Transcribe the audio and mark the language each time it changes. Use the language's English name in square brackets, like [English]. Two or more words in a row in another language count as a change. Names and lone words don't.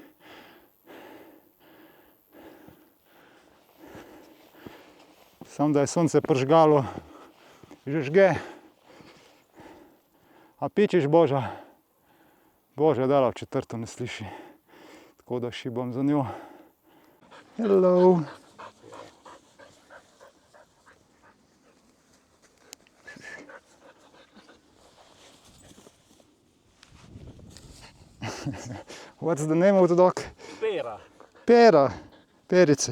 [Slovenian] Samo da je sonce pržgalo, že žge. A pičiš, Boža? Boža dala v četrto ne sliši, tako da šibam za njo. [English] Hello. What's the name of the dog? [Slovenian] Pera. Pera. Perice.